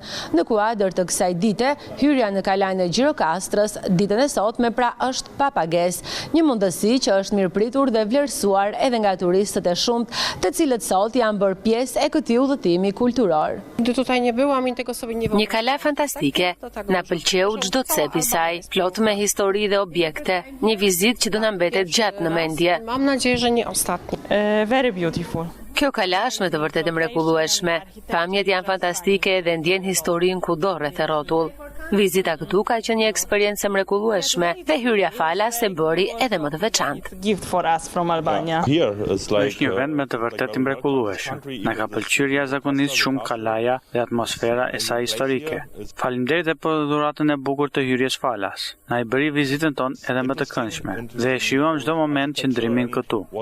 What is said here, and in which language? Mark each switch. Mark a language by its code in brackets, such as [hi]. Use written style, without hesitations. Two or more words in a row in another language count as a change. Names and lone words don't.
[sq] Në kuadër të kësaj dite, hyrja në Kalan e Gjirokastrës ditën e sotme pra është pa pagesë, një mundësi që është mirëpritur dhe vlerësuar edhe nga turistët e shumt, të cilët sot janë bërë pjesë e këtij udhëtimi kulturor. Një kala fantastike, na pëlqeu çdo cep i saj, plot me histori dhe objekte, një vizitë që do na mbetet gjatë në mendje. [en] Very beautiful. [sq] Kjo kala është me të vërtetë mrekullueshme. Pamjet janë fantastike dhe ndjen historinë kudo rreth e rrotull. Vizita këtu ka qenë një eksperiencë mrekullueshme dhe hyrja falas e bëri edhe më të veçantë. [en] Gift for us from Albania. [sq] Është një vend me të vërtetë mrekullueshëm. Na ka pëlqyer jashtëzakonisht shumë kalaja dhe atmosfera e saj historike. Faleminderit edhe për dhuratën e bukur të hyrjes falas. Na i bëri vizitën tonë edhe më të këndshme dhe e shijuam çdo moment qëndrimin këtu.